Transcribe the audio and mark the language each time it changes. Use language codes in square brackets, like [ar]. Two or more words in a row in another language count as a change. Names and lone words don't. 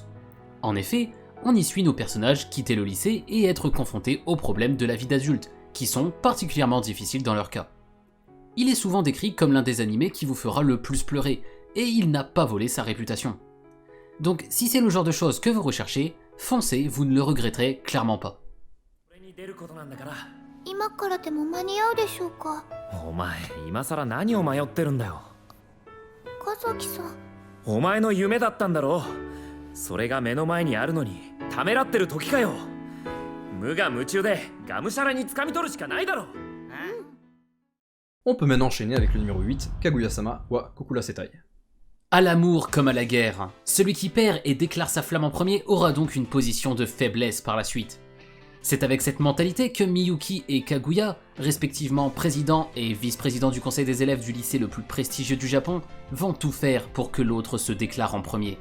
[fr] En effet, on y suit nos personnages quitter le lycée et être confrontés aux problèmes de la vie d'adulte, qui sont particulièrement difficiles dans leur cas. Il est souvent décrit comme l'un des animés qui vous fera le plus pleurer, et il n'a pas volé sa réputation. Donc si c'est le genre de choses que vous recherchez, foncez, vous ne le regretterez clairement pas. [ja] 今からでも間に合うでしょうか。お前今さら何を迷ってるんだよ。岡崎さん。お前の夢だったんだろ。それが目の前にあるのにためらってる時かよ。無我夢中でがむしゃらに掴み取るしかないだろ。 [fr] On peut maintenant enchaîner avec le numéro 8, Kaguya-sama wa Kokura Setai. À l'amour comme à la guerre, celui qui perd et déclare sa flamme en premier aura donc une position de faiblesse par la suite. C'est avec cette mentalité que Miyuki et Kaguya, respectivement président et vice-président du conseil des élèves du lycée le plus prestigieux du Japon, vont tout faire pour que l'autre se déclare en premier.